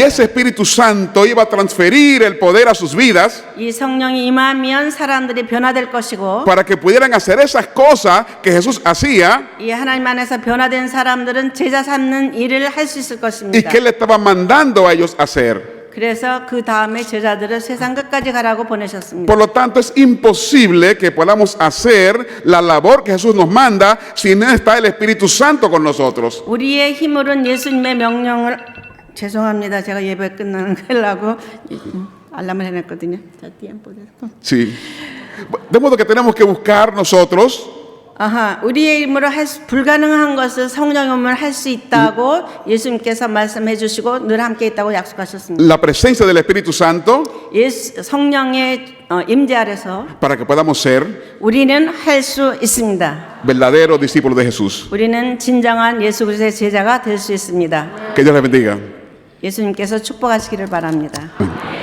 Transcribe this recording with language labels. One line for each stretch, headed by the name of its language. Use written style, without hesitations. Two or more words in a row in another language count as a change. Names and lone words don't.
Spanish: ese Espíritu Santo iba a transferir el poder a sus vidas
Korean: 이 성령이 임하면 사람들이 변화될 것이고
Spanish: para que pudieran hacer esas cosas que Jesús hacía
Korean: 이 하나님 안에서 변화된 사람들은 제자 삼는 일을 할 수 있을
Spanish: y
Korean: 것입니다.
Spanish: que Él estaba mandando a ellos hacer.
Korean: 그래서 그 다음에 제자들을 세상 끝까지 가라고 보내셨습니다.
Spanish: Por lo tanto, es imposible que podamos hacer la labor que Jesús nos manda si no está el Espíritu Santo con nosotros.
Korean: 우리의 힘으로는 예수님의 명령을 죄송합니다. 제가 예배 끝나는 걸라고 알람을 해놨거든요. 자,
Spanish: tiempo. Sí. De modo que tenemos que buscar nosotros
Korean: 우리의 힘으로 불가능한 것을 성령의 힘으로 할 수 있다고 예수님께서 말씀해 주시고 늘 함께 있다고 약속하셨습니다.
Spanish: la presencia del Espíritu Santo
Korean: 성령의 임재 아래서
Spanish: para que podamos ser
Korean: 우리는 할 수 있습니다.
Spanish: verdaderos discípulos de Jesús.
Korean: 우리는 진정한 예수 그리스도의 제자가 될 수 있습니다.
Spanish: Que Dios les bendiga.
Korean: 예수님께서 축복하시기를 바랍니다.